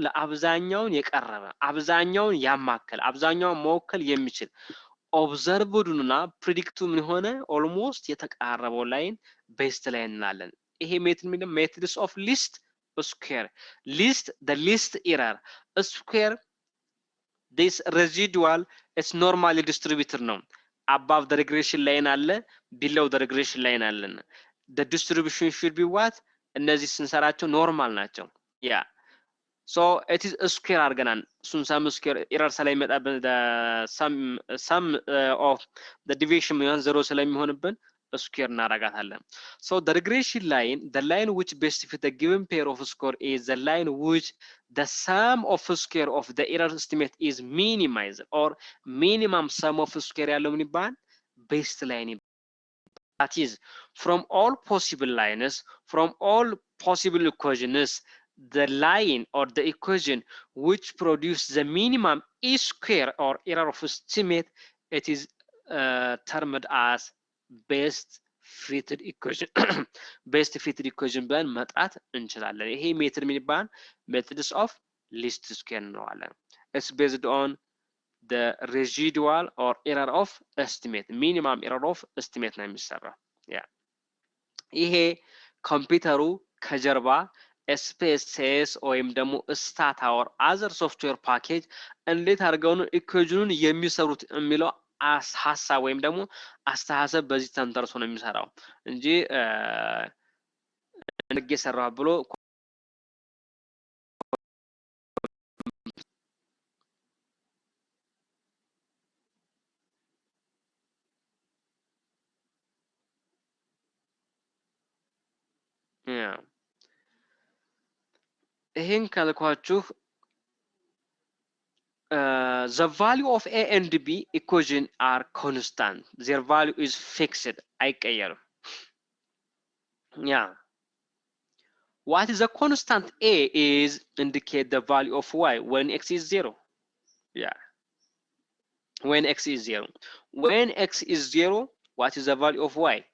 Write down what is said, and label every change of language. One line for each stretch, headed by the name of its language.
Amharic: ለአብዛኛውን የቀረበ፣ አብዛኛውን ያማከለ፣ አብዛኛውን መወከል የሚችል ኦብዘርቭዱና ፕሪዲክቱ ምን ሆነ ኦልሞስት የተቃረበው ላይን ቤስት ላይን እንላለን። ይሄ ሜትድስ ኦፍ ሊስት ስኩዌር
English: the least error square this residual is normally distributed
Amharic: ነው።
English: above the regression line
Amharic: አለ፣
English: below the regression line
Amharic: አለ።
English: the distribution should be what?
Amharic: እነዚህ ስንሰራቸው ኖርማል ናቸው። ያ
English: so it is a square
Amharic: አድርገናል።
English: some square error
Amharic: ስለሚመጣብን
English: the sum of the deviation
Amharic: ምን 0 ስለሚሆንብን ስኩዌር እናደርጋታለን።
English: So the regression line, the line which best fit the given pair of score is the line which the sum of square of the error estimate is minimized, or minimum sum of square
Amharic: ያለው ምን ይባላል?
English: Best line
Amharic: ይባላል።
English: That is, from all possible lines, from all possible equations, the line or the equation which produce the minimum e square or error of estimate, it is termed as best fitted equation. best fitted equation
Amharic: ብለን መጥራት እንችላለን። ይሄ ሜትድ ምን ይባላል?
English: methods of least square
Amharic: እንለዋለን።
English: It's based on the residual or error of estimate, minimum error of estimate
Amharic: ነው የሚሰራው። ይሄ ኮምፒውተሩ ከጀርባ ኤስፔስኤስ ወይም ደግሞ ስታታ ኦር አዘር ሶፍትዌር ፓኬጅ እንዴት አድርገው ነው ኢኩዌሽኑን የሚሰሩት የሚለው ሀሳብ ወይም ደግሞ አስተሳሰብ በዚህ ተንተርሶ ነው የሚሰራው እንጂ እንዴት ሰራው ብሎ ይሄን ካልኳችሁ
English: the value of A and B equation are constant. Their value is fixed.
Amharic: አይቀየርም።
English: What is the constant A is indicate the value of Y when X is 0. When X is 0. When X is 0, what is the value of Y?